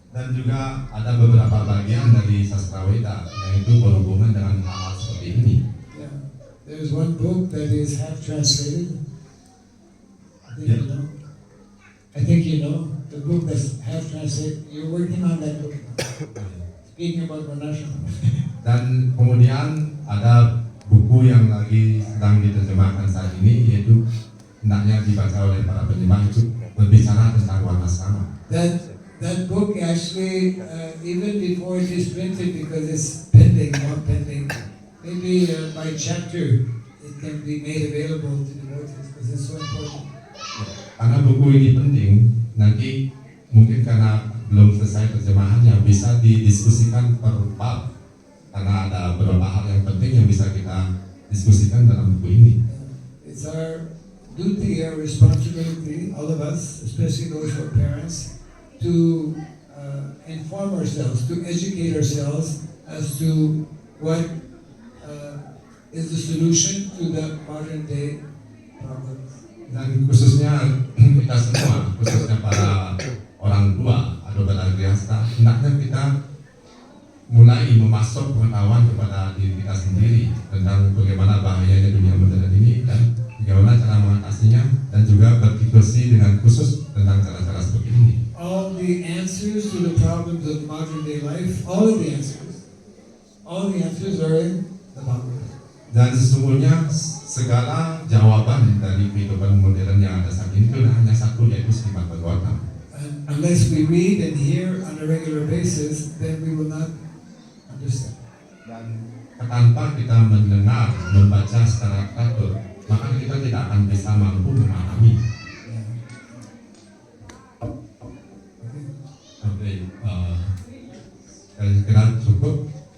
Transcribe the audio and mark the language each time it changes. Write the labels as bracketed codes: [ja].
[id] Dan juga ada beberapa bagian dari sastra Weda yang itu berhubungan dengan hal-hal seperti ini. [en] Yeah, there's one book that is half translated. I think you know the book that's half translated. You're working on that book. Speaking about Varnashram. [id] Dan kemudian ada buku yang lagi sedang diterjemahkan saat ini, yaitu hendaknya dibaca oleh para penerjemah, itu berbicara tentang warna sama. [en] That book actually, even before it is printed, because it's pending, maybe by chapter it can be made available to devotees because it's so important. [id] Karena buku ini penting, nanti mungkin karena belum selesai terjemahannya bisa didiskusikan per bab, karena ada beberapa hal yang penting yang bisa kita diskusikan dalam buku ini. [en] It's our duty, our responsibility, all of us, especially those who are parents, to inform ourselves, to educate ourselves as to what is the solution to the modern day problems. [id] Dan khususnya kita semua, khususnya para orang tua atau para grihasta, hendaknya kita mulai memasuk pengetahuan kepada diri kita sendiri tentang bagaimana bahayanya dunia modern ini dan bagaimana cara mengatasinya, dan juga berdiskusi dengan khusus tentang cara-cara seperti ini. [en] All the answers to the problems of modern day life, all the answers are in the Bhagavad. [id] Dan sesungguhnya segala jawaban dari kehidupan modern yang ada saat ini itu hanya satu, yaitu Srimad Bhagavatam. [en] And unless we read and hear on a regular basis, then we will not understand. [id] Dan tanpa kita mendengar, membaca secara teratur, maka kita tidak akan bisa mampu memahami. Oke, saya kira cukup.